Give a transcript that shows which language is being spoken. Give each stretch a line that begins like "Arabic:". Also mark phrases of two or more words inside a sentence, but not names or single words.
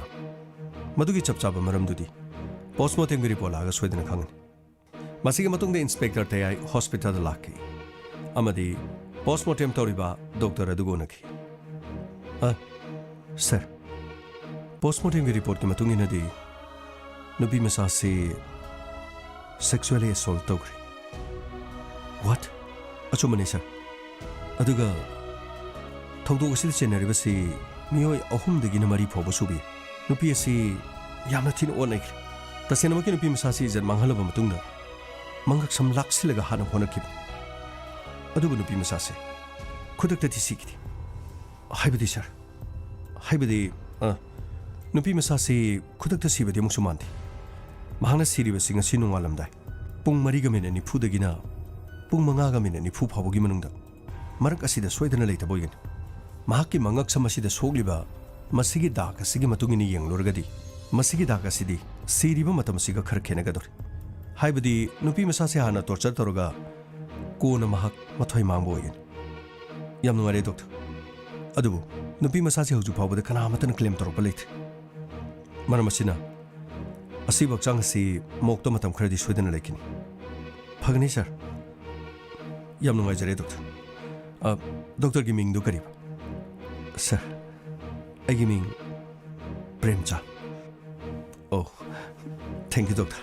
Manipuri: Madugi chapchaba maramdudi postmortem gi report laga soidana khangani. Masigi matungda inspector tayai hospital da lakki. Amadi postmortem toriba doctor adugonaki. Sir.
English: Postmortem report
Manipuri: ki matungina di nupi masasi
English: sexually assault
Manipuri: togri. What? Achumani sir. Aduga thongdog asida chenaribasi miyoi ahumdagi namari phoba subi. Nupi asi yamna thin onai. Tasena maki nupi masasi jan manghalaba matungda mangak sam laksilaga hana honakib. Aduba nupi masasi khudakta ti sikidi. Haibadi sir. Haibadi nupi masasi khudakta sibadi amuk sumandi. Mahangna siribasi ngasi nungalamdai. Pung mariga mina ni phudagina pung mangaga mina ni phu phabogi manungda. Marak asida soidana leitaboyin. Mahakki mangak samasida sogliba masigi dak asigi matungini yenglorgadi. Masigi dak asidi siriba matamasiga khar khenagador. Haibadi nupi masasi hana torture toroga kona mahak mathoi mangboyin. Yam nungare doctor. Adubu nupi masasi hauju phawbada kana amatan claim toropa leit. Maramasina asibak chang si mokto matam khradi soidana lekini. Phagni sir. Yam nungai jare doctor. Doctor gi ming du karib. Sir. Agi ming Premcha.
English: Oh. Thank you doctor.